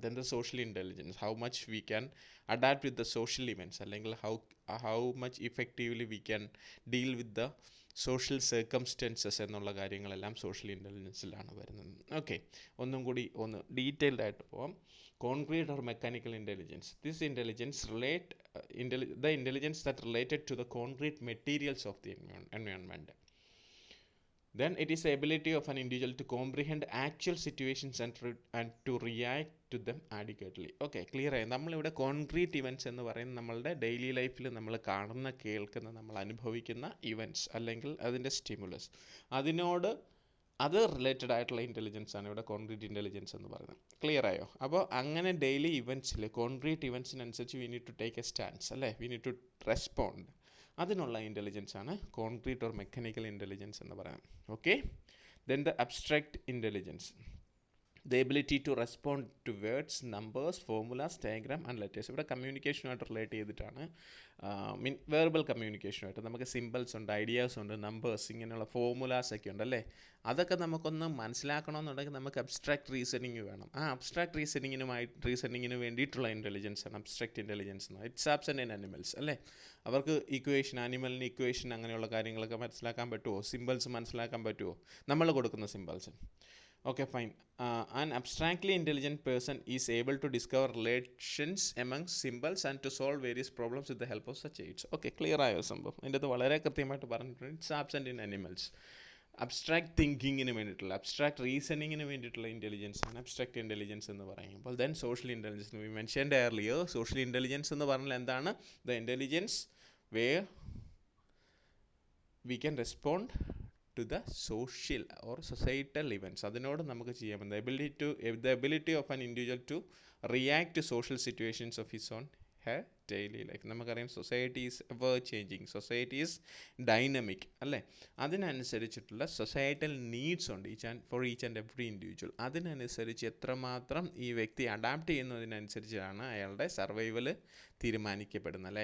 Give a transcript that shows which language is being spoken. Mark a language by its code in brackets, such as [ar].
[en] അതെന്താ social intelligence, how much we can adapt with the social events, അല്ലെങ്കിൽ how much effectively we can deal with the social circumstances [ml] എന്നുള്ള കാര്യങ്ങളെല്ലാം social ഇൻ്റലിജൻസിലാണ് വരുന്നത്. Okay, ഒന്നും കൂടി ഒന്ന് ഡീറ്റെയിൽഡ് ആയിട്ട് പോവാം. [en] Concrete or mechanical intelligence. This intelligence the intelligence that related to the concrete materials of the environment. Then it is the ability of an individual to comprehend actual situations and to react to them adequately. Okay, clear ആയി. [ml] നമ്മളിവിടെ concrete events എന്ന് പറയുന്നത് നമ്മളുടെ daily ലൈഫിൽ നമ്മൾ കാണുന്ന, കേൾക്കുന്ന, നമ്മൾ അനുഭവിക്കുന്ന ഇവൻറ്റ്സ് അല്ലെങ്കിൽ അതിൻ്റെ സ്റ്റിമുലസ്, അത് റിലേറ്റഡ് ആയിട്ടുള്ള ഇൻ്റലിജൻസ് ആണ് ഇവിടെ കോൺക്രീറ്റ് ഇൻ്റലിജൻസ് എന്ന് പറയുന്നത്. ക്ലിയർ ആയോ? അപ്പോൾ അങ്ങനെ daily ഇവൻറ്റ്സിൽ concrete ഇവൻറ്റ്സിനനുസരിച്ച് [en] we need to take a stance, [ml] അല്ലേ? [en] We need to respond. [ml] അതിനുള്ള ഇൻ്റലിജൻസ് ആണ് കോൺക്രീറ്റ് ഓർ മെക്കാനിക്കൽ ഇൻ്റലിജൻസ് എന്ന് പറയുന്നത്. Okay. [en] Then the abstract intelligence, the ability to respond to words, numbers, formulas, diagram and letters. [ml] ഇവിടെ കമ്മ്യൂണിക്കേഷനുമായിട്ട് relate ചെയ്തിട്ടാണ്. Verbal കമ്മ്യൂണിക്കേഷനുമായിട്ട് നമുക്ക് symbols ഉണ്ട്, ideas ഉണ്ട്, നമ്പേഴ്സ്, ഇങ്ങനെയുള്ള ഫോർമുലാസ് ഒക്കെ ഉണ്ട്, അല്ലേ? അതൊക്കെ നമുക്കൊന്ന് മനസ്സിലാക്കണമെന്നുണ്ടെങ്കിൽ നമുക്ക് അബ്സ്ട്രാക്ട് റീസണിങ് വേണം. ആ അബ്സ്ട്രാക്ട് റീസണിങ്ങിന് വേണ്ടിയിട്ടുള്ള ഇൻ്റലിജൻസ് ആണ് അബ്സ്ട്രാക്ട് ഇൻ്റലിജൻസ് എന്ന്. [en] it's absent in animals, [ml] അല്ലേ? അവർക്ക് ആനിമലിന് ഇക്വേഷൻ അങ്ങനെയുള്ള കാര്യങ്ങളൊക്കെ മനസ്സിലാക്കാൻ പറ്റുമോ? സിമ്പിൾസ് മനസ്സിലാക്കാൻ പറ്റുമോ? നമ്മൾ കൊടുക്കുന്ന symbols. [en] Okay, fine. An abstractly intelligent person is able to discover relations among symbols and to solve various problems with the help of such aids. [ml] Okay, clear ആയോ സംഭവം? ഇതിൻ്റെ അത് വളരെ കൃത്യമായിട്ട് പറഞ്ഞിട്ടുണ്ട്. [en] It's absent in animals. [ml] Abstract തിങ്കിങ്ങിന് വേണ്ടിയിട്ടുള്ള, abstract റീസണിങ്ങിന് വേണ്ടിയിട്ടുള്ള intelligence ആണ് അബ്സ്ട്രാക്ട് ഇൻ്റലിജൻസ് എന്ന് പറയുമ്പോൾ. [en] Then social intelligence we mentioned earlier. [ml] Social intelligence എന്ന് പറഞ്ഞാൽ എന്താണ്? [en] The intelligence where we can respond to the social or societal events. [ml] അതിനോട് നമുക്ക് ചെയ്യാൻ പറ്റും. [en] The ability of an individual to react to social situations of his own her daily life. നമുക്കറിയാം society is ever changing, society is dynamic അല്ലേ? [ml] അതിനനുസരിച്ചിട്ടുള്ള societal needs ഉണ്ട് [en] For each and every individual. [ml] അതിനനുസരിച്ച് എത്രമാത്രം ഈ വ്യക്തി അഡാപ്റ്റ് ചെയ്യുന്നതിനനുസരിച്ചാണ് അയാളുടെ survival തീരുമാനിക്കപ്പെടുന്നത്, അല്ലെ?